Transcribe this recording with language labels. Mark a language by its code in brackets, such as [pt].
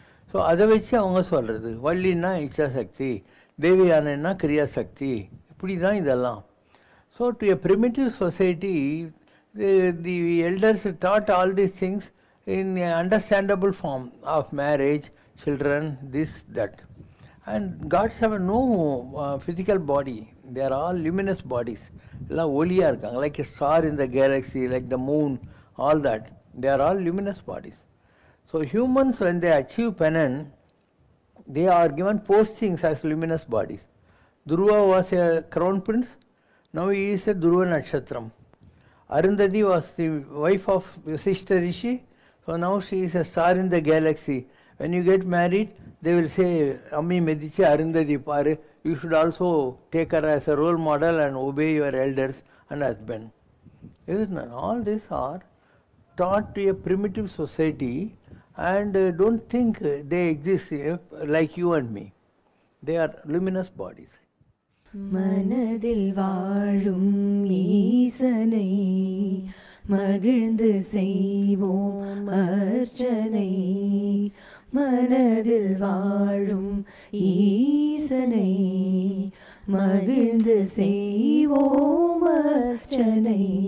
[ta] So அதை வச்சு அவங்க சொல்கிறது வள்ளின்னா இச்சா சக்தி, தேவியானன்னா கிரியா சக்தி, இப்படி தான் இதெல்லாம். [en] So to a primitive society, the elders taught all these things in an understandable form of marriage, children, this, that. And gods have no physical body. They are all luminous bodies. [ta] எல்லாம் ஒளியாக இருக்காங்க, [en] like a star in the galaxy, like the moon, all that. They are all luminous bodies. So humans, when they achieve penance, they are given postings as luminous bodies. Dhruva was a crown prince, now he is a Dhruva Nakshatram. Arundhati was the wife of Vasishtha Rishi, so now she is a star in the galaxy. When you get married, they will say, Ammi Medici Arundhati Pare, you should also take her as a role model and obey your elders and husband. Isn't it? All these are taught to a primitive society, and don't think they exist like you and me. They are luminous bodies. [ta] மனதில் வாழும் ஈசனை மகிழ்ந்து செய்வோம் அர்ச்சனை, மனதில் வாழும் ஈசனை மகிழ்ந்து செய்வோம் அர்ச்சனை,